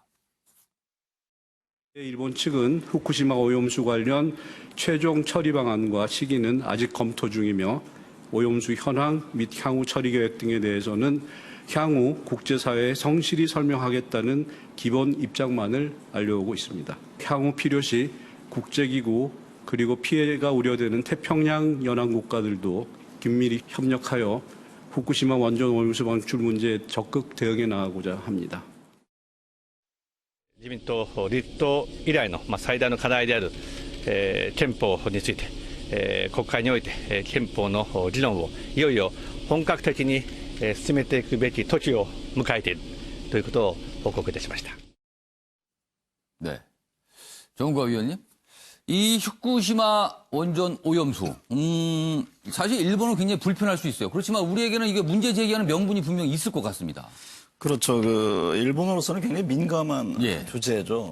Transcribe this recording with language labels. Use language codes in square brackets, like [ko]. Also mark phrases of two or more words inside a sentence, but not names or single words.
[ko] 일본 측은 후쿠시마 오염수 관련 최종 처리 방안과 시기는 아직 검토 중이며 오염수 현황 및 향후 처리 계획 등에 대해서는 향후 국제사회에 성실히 설명하겠다는 기본 입장만을 알려오고 있습니다. 향후 필요시 국제기구 그리고 피해가 우려되는 태평양 연안 국가들도 긴밀히 협력하여 후쿠시마 원전 오염수 방출 문제에 적극 대응해 나가고자 합니다. [ja] 自民党立党以来の最大の課題である憲法について国会において憲法の議論をいよいよ本格的に進めていくべき時を迎えているということを報告いたしました。 [ko] 네, 정우가 위원님, 이 후쿠시마 원전 오염수, 사실 일본은 굉장히 불편할 수 있어요. 그렇지만 우리에게는 이게 문제 제기하는 명분이 분명히 있을 것 같습니다. 그렇죠. 일본으로서는 굉장히 민감한 주제죠.